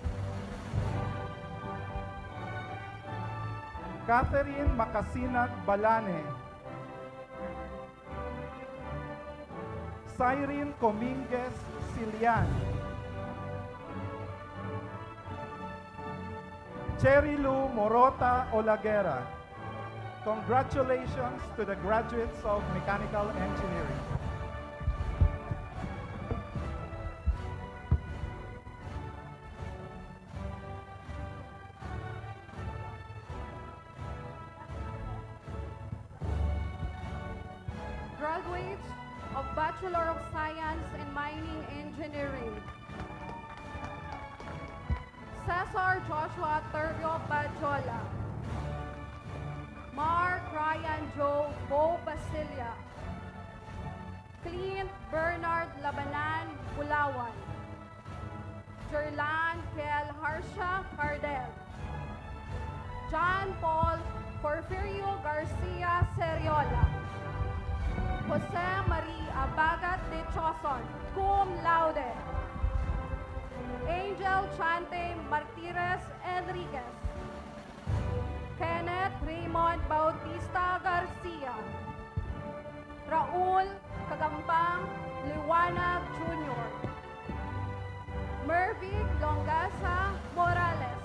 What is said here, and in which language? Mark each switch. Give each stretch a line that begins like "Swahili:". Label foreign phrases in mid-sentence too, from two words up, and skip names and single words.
English: Catherine Makasinat Balane. Cyrene Cominguez Silian. Cherry Lou Morota Olaguera. Congratulations to the graduates of Mechanical Engineering. Graduates of Bachelor of Science in Mining Engineering. Cesar Joshua Turbio Bajola. Mark Ryan Joe Bo Basilia. Clint Bernard Labanan Bulawan. Jerlan Kel Harsha Cardel. John Paul Porfirio Garcia Seriola. Jose Marie Abagat de Choson,
Latin: cum laude.
English: Angel Chante Martires Enriquez. Kenneth Raymond Bautista Garcia. Raul Kagampang Liwanag Jr. Murphy Longasa Morales.